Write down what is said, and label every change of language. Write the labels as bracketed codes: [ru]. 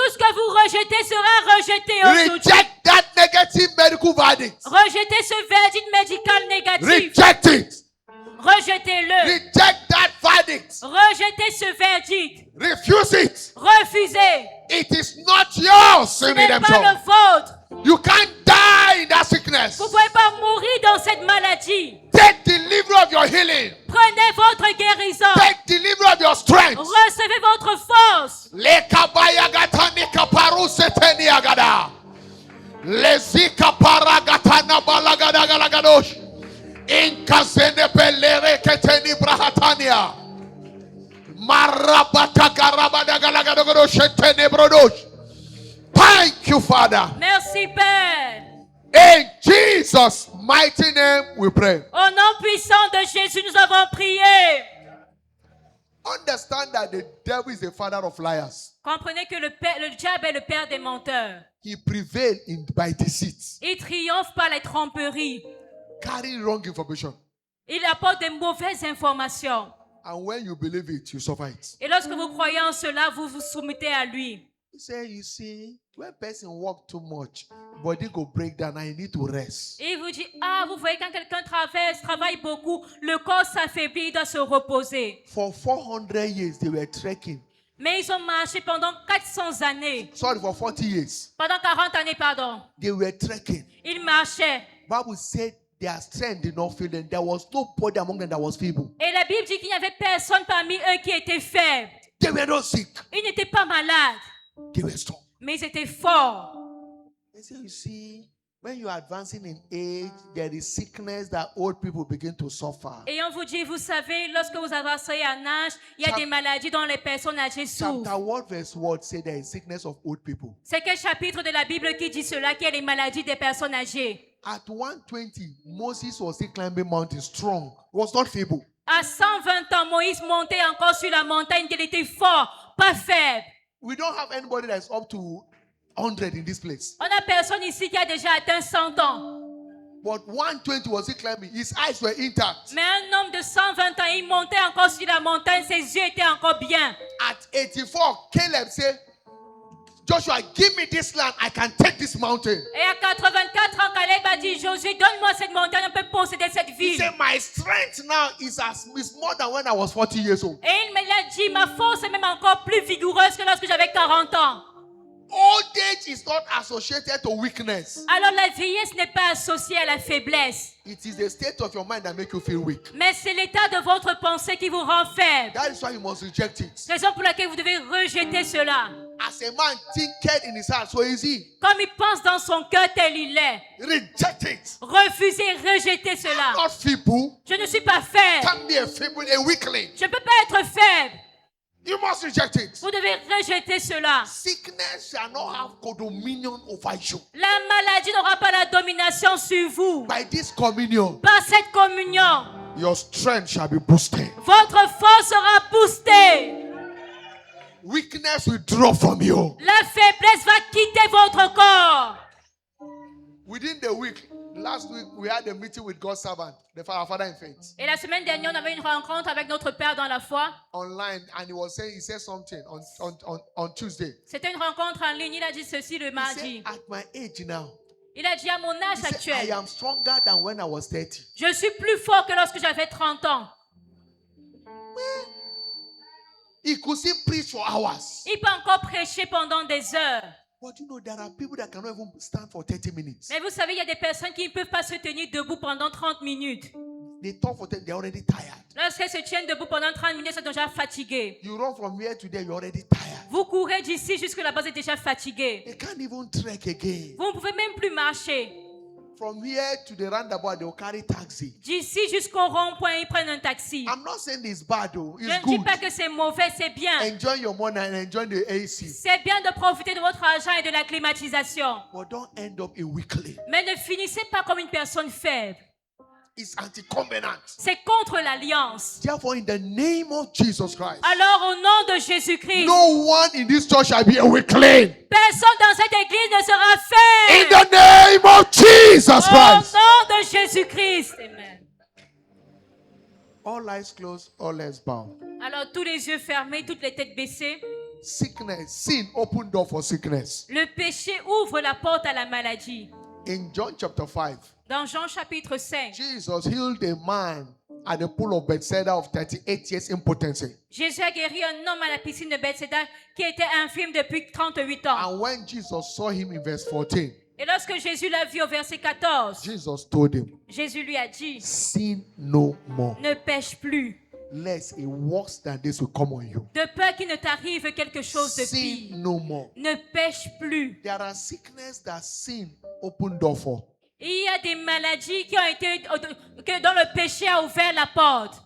[fr] Tout ce que vous rejetez sera rejeté aujourd'hui. [en] Reject that negative medical verdict. [fr] Rejetez ce verdict médical négatif. [en] Reject it. [fr] Rejetez-le. [en] Reject that verdict. [fr] Rejetez ce verdict. [en] Refuse it. [fr] Refusez. [en] It is not yours [fr] Ce [en] in [fr] n'est pas le [en] redemption. [fr] vôtre. [en] You can't die in that sickness. [fr] Vous ne pouvez pas mourir dans cette maladie. [en] Take delivery of your healing. [fr] Prenez votre guérison. [en] Take delivery of your strength. [fr] Recevez votre force. Lekabayagatanika paruseteniagada. Lezika paragatana balagadagalagadosh. Inkazene belere keteni brahatania. Marabata garabadagalagadosh etene brodosh. [en] Thank you, Father. [fr] Merci, Père. [en] In Jesus' mighty name we pray. [fr] Au nom puissant de Jésus, nous avons prié. [en] Understand that the devil is the father of liars. [fr] Comprenez que le diable est le père des menteurs. [en] He prevails by deceit, [fr] Il triomphe par les tromperies. [en] carrying wrong information. [fr] Il apporte des mauvaises informations. [en] And when you believe it, you suffer it. [fr] Et lorsque vous croyez en cela, vous vous soumettez à lui. [en] He said, you see, when person walk too much, body go break down and you need to rest. [fr] Et il vous dit, vous voyez quand quelqu'un travaille beaucoup, le corps s'affaiblit, il doit se reposer. [en] For 400 years, they were trekking. [fr] Mais ils ont marché pendant 400 années. [en] Sorry, for 40 years. [fr] Pendant 40 années, pardon. [en] They were trekking. [fr] Ils marchaient. [en] Bible said their strength did not fail them. There was nobody among them that was feeble. [fr] Et la Bible dit qu'il n'y avait personne parmi eux qui était faible. [en] They were not sick. [fr] Ils n'étaient pas malades, [en] They were strong. [fr] mais ils étaient forts. [en] They say, you see, when you are advancing in age, there is sickness that old people begin to suffer. [fr] Et on vous dit, vous savez, lorsque vous avancez en âge, il y a des maladies dont les personnes âgées souffrent. [en] Chapter 1 verse 1 say there is sickness of old people. [fr] C'est quel chapitre de la Bible qui dit cela, qu'il y a les maladies des personnes âgées? [en] At 120, Moses was still climbing mountains strong. He was not feeble. [fr] À 120 ans, Moïse montait encore sur la montagne, il était fort, pas faible. [en] We don't have anybody that's up to 100 in this place. [fr] On n'a personne ici qui a déjà atteint 100 ans. [en] But 120 was still climbing. His eyes were intact. [fr] Mais un homme de 120 ans, il montait encore sur la montagne, ses yeux étaient encore bien. [en] At 84, Caleb said, Joshua, give me this land. I can take this mountain. [fr] Et à 84 ans, Caleb a dit, Josué, donne-moi cette montagne, on peut posséder cette [en] He [fr] ville. [en] said, my strength now is more than when I was 40 years old. [fr] Et il me l'a dit, ma force est même encore plus vigoureuse que lorsque j'avais 40 ans. [en] Old age is not associated to weakness. [fr] Alors la vieillesse n'est pas associée à la faiblesse. [en] It is the state of your mind that makes you feel weak. [fr] Mais c'est l'état de votre pensée qui vous rend faible. [en] That is why you must reject it. [fr] Raison pour laquelle vous devez rejeter cela. [en] As a man thinketh in his heart, so is he. [fr] Comme il pense dans son cœur, tel il est. [en] Reject it. [fr] Refusez, rejetez cela. [en] Not feeble. [fr] Je ne suis pas faible. [en] Can't be a feeble, a weakling. [fr] Je ne peux pas être faible. [en] You must reject it. [fr] Vous devez rejeter cela. [en] Sickness shall not have dominion over you. [fr] La maladie n'aura pas la domination sur vous. [en] By this communion, [fr] Par cette communion, [en] your strength shall be boosted. [fr] votre force sera boostée. [en] Weakness will drop from you. [fr] La faiblesse va quitter votre corps. [en] Within the week, last week we had a meeting with God's servant, our father in faith, [fr] Et la semaine dernière, on avait une rencontre avec notre Père dans la foi. [en] online, and he said something on Tuesday. [fr] C'était une rencontre en ligne. Il a dit ceci le [en] He [fr] mardi. [en] said, at my age now, [fr] Il a dit à mon âge [en] He said, I [fr] actuel, [en] am stronger than when I was 30. [fr] je suis plus fort que lorsque j'avais 30 ans. [en] He could still preach for hours. [fr] Il peut encore prêcher pendant des heures. [en] But you know, there are people that cannot even stand for 30 minutes. [fr] Mais vous savez, il y a des personnes qui ne peuvent pas se tenir debout pendant 30 minutes. [en] They talk for 10, they're already tired. [fr] Lorsqu'elles se tiennent debout pendant 30 minutes, elles sont déjà fatiguées. [en] You run from here to there, you're already tired. [fr] Vous courez d'ici jusque là-bas, vous êtes déjà fatigué. [en] They can't even trek again. [fr] Vous ne pouvez même plus marcher. [en] From here to the roundabout, they'll carry taxi. [fr] D'ici jusqu'au rond-point, ils prennent un taxi. [en] I'm not saying it's bad though. [fr] Je [en] It's [fr] ne dis [en] good. [fr] pas que c'est mauvais, c'est bien. [en] Enjoy your money and enjoy the AC. [fr] C'est bien de profiter de votre argent et de la climatisation. [en] But don't end up a weakling. [fr] Mais ne finissez pas comme une personne faible. [en] It's anti-covenant. [fr] C'est contre l'alliance. [en] Therefore, in the name of Jesus Christ, [fr] Alors au nom de Jésus-Christ, [en] no one in this church shall be a weakling. [fr] personne dans cette église ne sera [en] In [fr] faible. [en] the name of Jesus [fr] Au [en] Christ. [fr] nom de Jésus-Christ. Amen. [en] All eyes closed, all heads bowed. [fr] Alors tous les yeux fermés, toutes les têtes baissées. [en] Sickness, sin open door for sickness. [fr] Le péché ouvre la porte à la maladie. [en] In John chapter 5, [fr] Dans Jean chapitre 5, [en] Jesus healed a man at the pool of Bethesda of 38 years impotency. [fr] Jésus a guéri un homme à la piscine de Bethesda qui était infirme depuis 38 ans. [en] And when Jesus saw him in verse 14, [fr] Et lorsque Jésus l'a vu au verset 14, [en] Jesus told him, [fr] Jésus lui a dit, [en] sin no more, [fr] ne pêche plus, [en] lest a worse than this will come on you. [fr] de peur qu'il ne t'arrive quelque chose de [en] Sin [fr] pire. [en] no more. [fr] Ne pêche plus. [en] There are sickness that sin open door for. [fr] Il y a des maladies qui ont été, dont le péché a ouvert la porte.